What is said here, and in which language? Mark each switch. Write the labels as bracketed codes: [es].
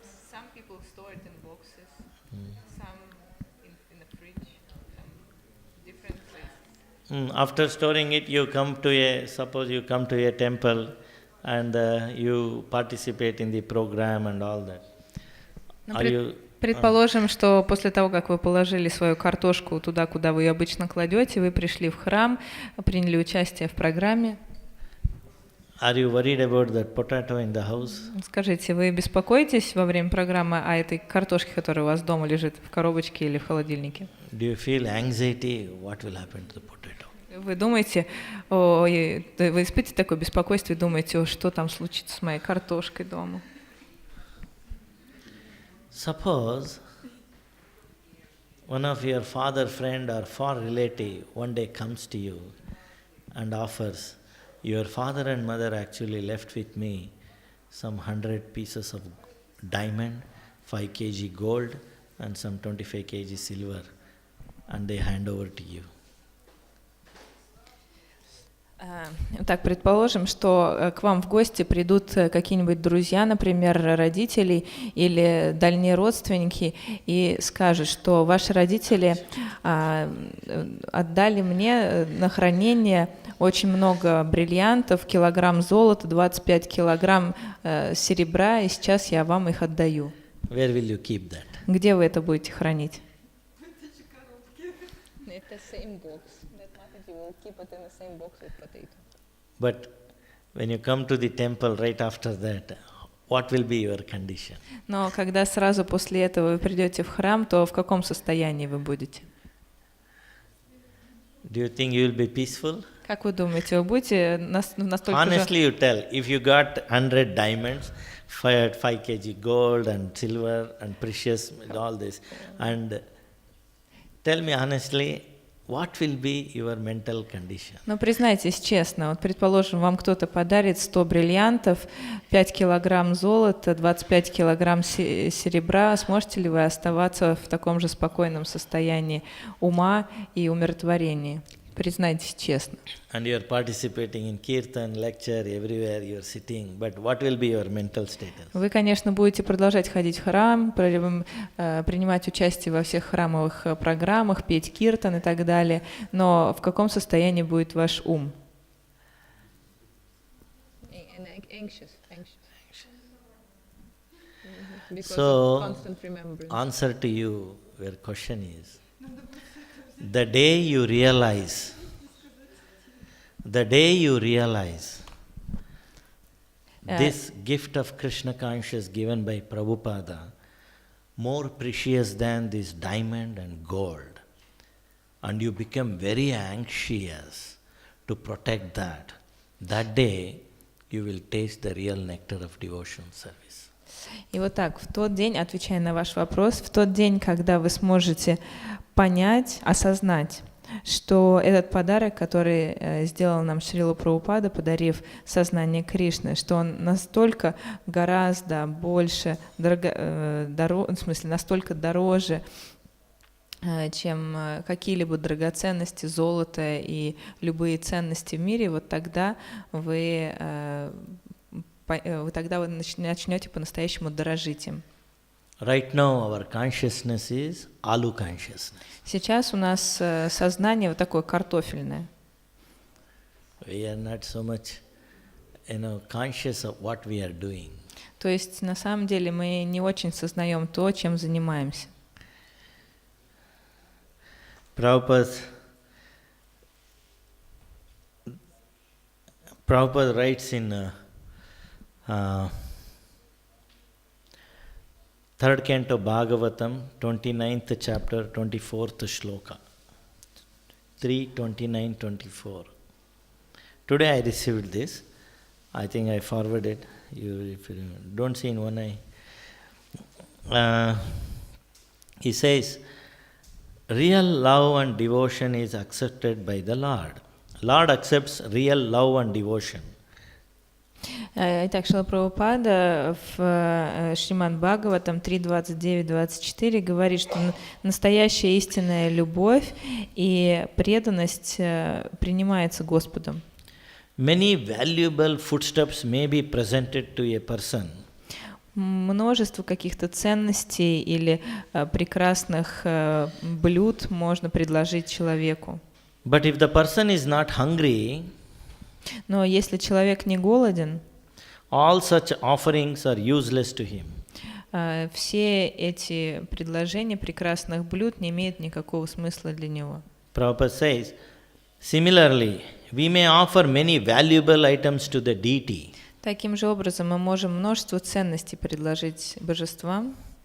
[en] Some people store it in boxes. Some in the fridge. Some different places. After storing it, suppose you come to a temple and you participate in the program and all that. [ru] Предположим, что после того, как вы положили свою картошку туда, куда вы ее обычно кладете, вы пришли в храм, приняли участие в программе. [en] Are you worried about that potato in the house? [ru] Скажите, вы беспокоитесь во время программы о этой картошке, которая у вас дома лежит в коробочке или в холодильнике? [en] Do you feel anxiety? What will happen to the potato? [ru] Вы думаете, вы испытываете такое беспокойство и думаете, что там случится с моей картошкой дома? [en] Suppose one of your father friend or far relative one day comes to you and offers, your father and mother actually left with me some 100 pieces of diamond, 5 kg gold and some 25 kg silver, and they hand over to you. [ru] Так, предположим, что к вам в гости придут какие-нибудь друзья, например, родители или дальние родственники, и скажут, что ваши родители отдали мне на хранение очень много бриллиантов, килограмм золота, 25 килограмм серебра, и сейчас я вам их отдаю. [en] Where will you keep that? [ru] Где вы это будете хранить? [en] It's the same box. You will keep it in the same box with potato. But when you come to the temple right after that, what will be your condition? [ru] Но когда сразу после этого вы придете в храм, то в каком состоянии вы будете? [en] Do you think you will be peaceful? [ru] Как вы думаете, вы будете настолько же... [en] Honestly, you tell, if you got 100 diamonds, 5 kg gold and silver and precious, all this, and tell me honestly, what will be your mental condition? [ru] Но признайтесь честно, вот предположим, вам кто-то подарит 100 бриллиантов, 5 килограмм золота, 25 килограмм серебра, сможете ли вы оставаться в таком же спокойном состоянии ума и умиротворении? Признайтесь честно. [en] And you are participating in kirtan, lecture, everywhere you are sitting, but what will be your mental status? [ru] Вы, конечно, будете продолжать ходить в храм, принимать участие во всех храмовых программах, петь киртан и так далее, но в каком состоянии будет ваш ум? [en] Anxious. Because So, of constant remembrance. answer to you, your question is, the day you realize this gift of Krishna consciousness given by Prabhupada, more precious than this diamond and gold, and you become very anxious to protect that day you will taste the real nectar of devotion service. [ru] И вот так, в тот день, отвечая на ваш вопрос, в тот день, когда вы сможете понять, осознать, что этот подарок, который сделал нам Шрила Прабхупада, подарив сознание Кришны, что он настолько гораздо больше, настолько дороже, чем какие-либо драгоценности, золото и любые ценности в мире, вот тогда вы начнете по-настоящему дорожить им. [en] Right now our consciousness is alu consciousness. [ru] Сейчас у нас сознание вот такое картофельное. [en] We are not so much, conscious of what we are doing. [ru] То есть на самом деле мы не очень сознаем то, чем занимаемся. [en] Prabhupada writes in third canto Bhagavatam, 29th chapter, 24th shloka. 3:29-24. Today I received this. I think I forwarded. If you don't see in one eye. He says, real love and devotion is accepted by the Lord. Lord accepts real love and devotion. [ru] Итак, Шрила Прабхупада в Шримад Бхагаватам 3.29-24 говорит, что настоящая истинная любовь и преданность принимается Господом. [en] Many valuable footsteps may be presented to a person. [ru] Множество каких-то ценностей или прекрасных блюд можно предложить человеку. [en] But if the person is not hungry, [ru] но если человек не голоден, [en] all such offerings are useless to him. [ru] Все эти предложения прекрасных блюд не имеют никакого смысла для него. [en] Prabhupada says, similarly, we may offer many valuable items to the deity. [ru] Таким же образом мы можем множество ценностей предложить божествам.